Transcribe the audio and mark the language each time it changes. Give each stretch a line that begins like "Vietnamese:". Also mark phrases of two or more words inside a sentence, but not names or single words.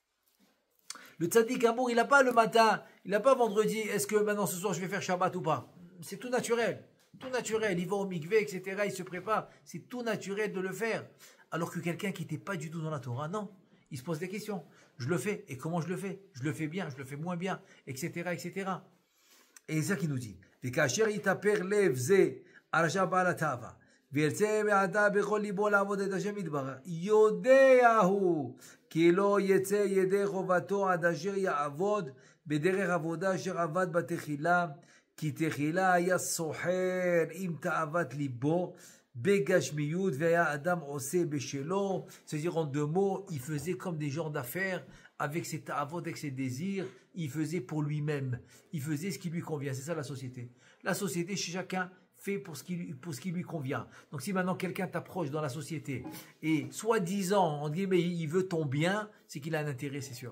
French: Le
Hebrew: צדיק גמור
French: il n'a pas le matin, il n'a pas vendredi, est-ce que maintenant ce soir je vais faire Shabbat ou pas? C'est tout naturel. Tout naturel, il va au mikvé, etc., il se prépare, c'est tout naturel de le faire. Alors que quelqu'un qui n'était pas du tout dans la Torah, non, il se pose des questions. Je le fais, et comment je le fais? Je le fais bien, je le fais moins bien, etc., etc. Et c'est ça qu'il nous dit.
Hebrew: וכאשר יתהפך לב זה על רשע בעל התאווה, וירצה מעתה בכל ליבו לעבוד את השם יתברך, יודע הוא כי לא יצא ידי חובתו עד אשר יעבוד בדרך עבודה אשר עבד בתחילה, כי תחילה היה סוחר עם תאוות ליבו בגשמיות והיה אדם עושה בשלו.
French: C'est-à-dire en deux mots, il faisait comme des gens d'affaires avec ses ta'avot, avec ses désirs, il faisait pour lui-même, il faisait ce qui lui convient. C'est ça la société. La société, chacun fait pour ce qui lui convient. Donc si maintenant quelqu'un t'approche dans la société et soi-disant, on dit mais il veut ton bien, c'est qu'il a un intérêt, c'est sûr.